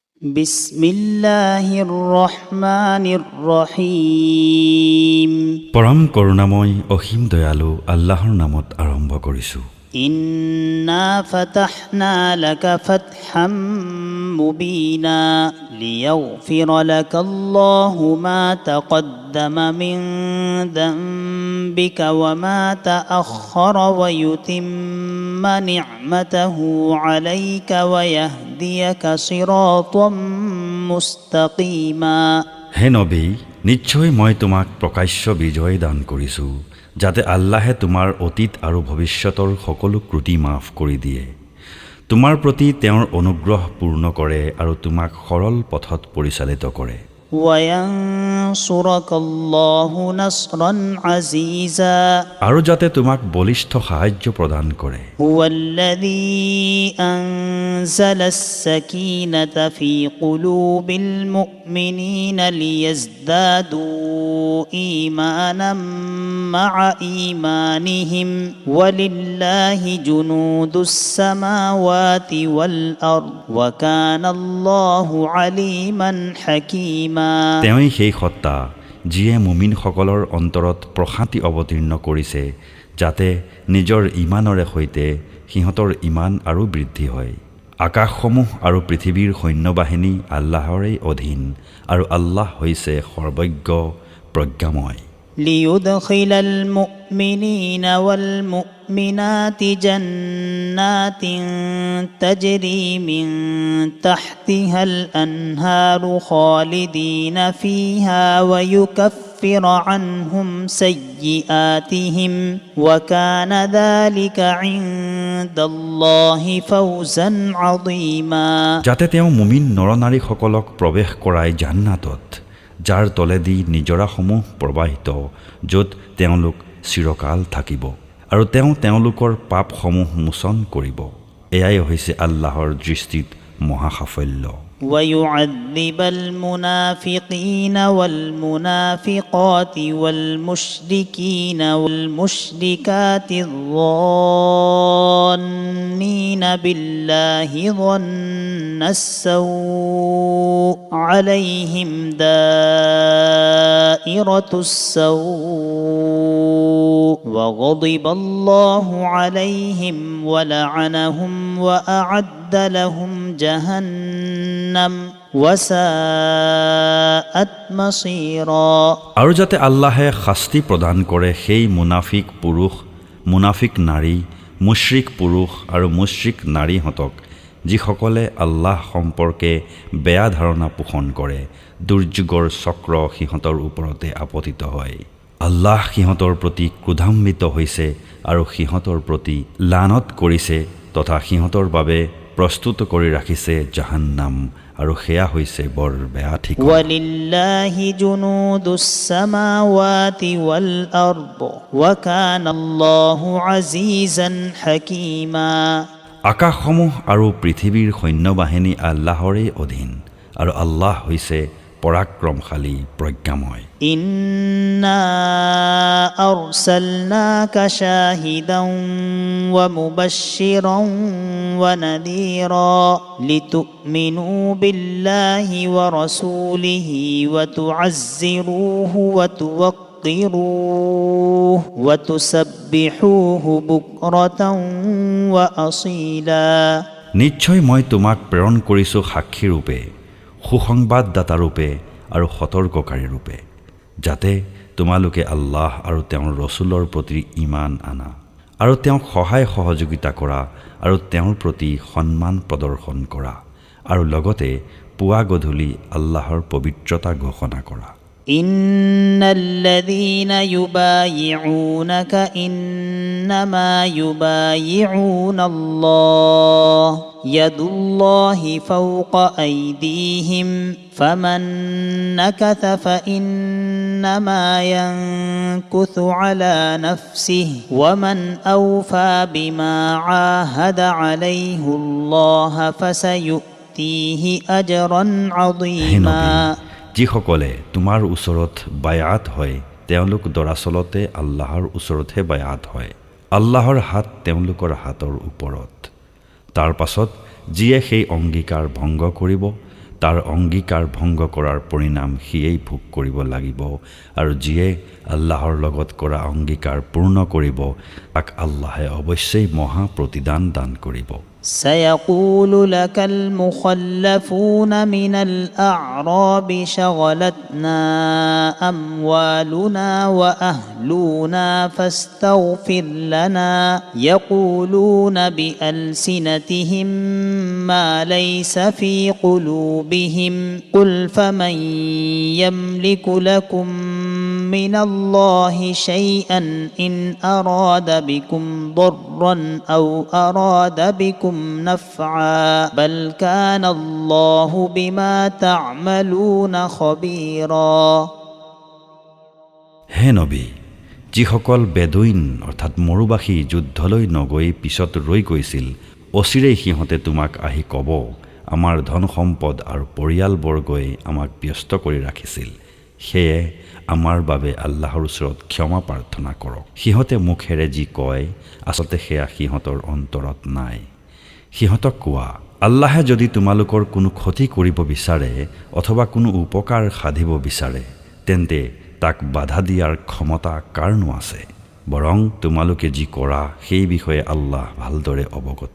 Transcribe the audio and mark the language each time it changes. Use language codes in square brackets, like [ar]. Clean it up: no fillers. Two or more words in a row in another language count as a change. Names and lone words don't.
[ar] بسم الله الرحمن الرحيم. [as] পৰম কৰুণাময় অসীম দয়ালু আল্লাহৰ নামত আৰম্ভ কৰিছোঁ। [ar] إنا فتحنا لك فتحا مبينا ليغفر لك الله ما تقدم من ذنبك وما تأخر ويتم نعمته عليك ويهديك صراطا مستقيما. [as] হে নবী, নিশ্চয় মই তোমাক প্ৰকাশ্য বিজয় দান কৰিছোঁ, যাতে আল্লাহে তোমাৰ অতীত আৰু ভৱিষ্যতৰ সকলো ত্ৰুটি মাফ কৰি দিয়ে, তোমাৰ প্ৰতি তেওঁৰ অনুগ্ৰহ পূৰ্ণ কৰে আৰু তোমাক সৰল পথত পৰিচালিত কৰে। [ar] وينصرك الله نصرا عزيزا. [as] আৰু যাতে তোমাক বলিষ্ঠ সাহায্য প্ৰদান কৰে। [ar] هو الذي أنزل السكينة في قلوب المؤمنين ليزدادوا إيمانا مع إيمانهم ولله جنود السماوات والأرض وكان الله عليما حكيما. [as] তেওঁই সেই সত্তা যিয়ে মুমিনসকলৰ অন্তৰত প্ৰশান্তি অৱতীৰ্ণ কৰিছে, যাতে নিজৰ ইমানৰে সৈতে সিহঁতৰ ইমান আৰু বৃদ্ধি হয়। আকাশসমূহ আৰু পৃথিৱীৰ সৈন্যবাহিনী আল্লাহৰে অধীন আৰু আল্লাহ হৈছে সৰ্বজ্ঞ প্ৰজ্ঞাময়। [ar] ليدخل المؤمنين والمؤمنات جنات تجري من تحتها الأنهار خالدين فيها ويكفر عنهم سيئاتهم وكان ذلك عند الله فوزا عظيما। [as] যাতে তেওঁ মুমিন নৰনাৰীসকলক প্ৰৱেশ কৰায় জান্নাতত, যাৰ তলেদি নিজৰাসমূহ প্ৰবাহিত, য'ত তেওঁলোক চিৰকাল থাকিব, আৰু তেওঁ তেওঁলোকৰ পাপসমূহ মোচন কৰিব। এয়াই হৈছে আল্লাহৰ দৃষ্টিত মহাসাফল্য। [ar] ويعذب المنافقين والمنافقات والمشركين والمشركات الظانين بالله ظن السوء عليهم دائرة السوء وغضب الله عليهم ولعنهم وأعد لهم جهنم وساءت مصيرا। [as] আৰু যাতে আল্লাহে শাস্তি প্ৰদান কৰে সেই মুনাফিক পুৰুষ, মুনাফিক নাৰী, মুশ্ৰিক পুৰুষ আৰু মুশ্ৰিক নাৰীহঁতক, যিসকলে আল্লাহ সম্পৰ্কে বেয়া ধাৰণা পোষণ কৰে। দুৰ্যোগৰ চক্ৰ সিহঁতৰ ওপৰতে আপতিত হয়। আল্লাহ সিহঁতৰ প্ৰতি ক্ৰোধান্বিত হৈছে আৰু সিহঁতৰ প্ৰতি লানত কৰিছে তথা সিহঁতৰ বাবে প্ৰস্তুত কৰি ৰাখিছে জাহান্নাম, আৰু সেয়া হৈছে বৰ বেয়া ঠিকনা। [ar] ولله جنود السماوات والأرض وكان الله عزيزا حكيما. [as] আকাশসমূহ আৰু পৃথিৱীৰ সৈন্যবাহিনী আল্লাহৰে অধীন, আৰু আল্লাহ হৈছে পৰাক্ৰমশালী প্ৰজ্ঞাময়। [ar] إنا أرسلناك شاهدا ومبشرا ونذيرا لتؤمنوا بالله ورسوله وتعزروه وتوقروه وتسبحوه بكرة وأصيلا. [as] নিশ্চয় মই তোমাক প্ৰেৰণ কৰিছোঁ সাক্ষী ৰূপে, সুসংবাদদাতা ৰূপে আৰু সতৰ্ককাৰী ৰূপে, যাতে তোমালোকে আল্লাহ আৰু তেওঁৰ ৰচুলৰ প্ৰতি ঈমান আনা, আৰু তেওঁক সহায় সহযোগিতা কৰা, আৰু তেওঁৰ প্ৰতি সন্মান প্ৰদৰ্শন কৰা, আৰু লগতে পুৱা গধূলি আল্লাহৰ পবিত্ৰতা ঘোষণা কৰা। [ar] إن الذين يبايعونك إنما يبايعون الله يد الله فوق أيديهم فمن نكث فإنما ينكث على نفسه ومن أوفى بما عاهد عليه الله فسيؤتيه أجرا عظيما. [as] যিসকলে তোমাৰ ওচৰত বায়াত হয়, তেওঁলোক দৰাচলতে আল্লাহৰ ওচৰতহে বায়াত হয়। আল্লাহৰ হাত তেওঁলোকৰ হাতৰ ওপৰত। তাৰ পাছত যিয়ে সেই অংগীকাৰ ভংগ কৰিব, তাৰ অংগীকাৰ ভংগ কৰাৰ পৰিণাম সিয়েই ভোগ কৰিব লাগিব আৰু যিয়ে আল্লাহৰ লগত কৰা অংগীকাৰ পূৰ্ণ কৰিব তাক আল্লাহে অৱশ্যেই মহা প্ৰতিদান দান কৰিব [ar] سيقول لك المخلفون من الأعراب شغلتنا أموالنا وأهلنا فاستغفر لنا يقولون بألسنتهم ما ليس في قلوبهم قل فمن يملك لكم من الله شيئا إن أراد بكم ضرا أو أراد بكم نفعا بل كان الله بما تعملون خبيرا [as] হে নবী যিসকল বেদুইন অৰ্থাৎ মৰুবাসী যুদ্ধলৈ নগৈ পিছত ৰৈ গৈছিল অচিৰেই সিহঁতে তোমাক আহি ক'ব আমাৰ ধন সম্পদ আৰু পৰিয়ালবৰ্গই আমাক ব্যস্ত কৰি ৰাখিছিল সেয়ে আমাৰ বাবে আল্লাহৰ ওচৰত ক্ষমা প্ৰাৰ্থনা কৰক সিহঁতে মুখেৰে যি কয় আচলতে সেয়া সিহঁতৰ অন্তৰত নাই সিহঁতক কোৱা আল্লাহে যদি তোমালোকৰ কোনো ক্ষতি কৰিব বিচাৰে অথবা কোনো উপকাৰ সাধিব বিচাৰে তেন্তে তাক বাধা দিয়াৰ ক্ষমতা কাৰনো আছে বৰং তোমালোকে যি কৰা সেই বিষয়ে আল্লাহ ভালদৰে অৱগত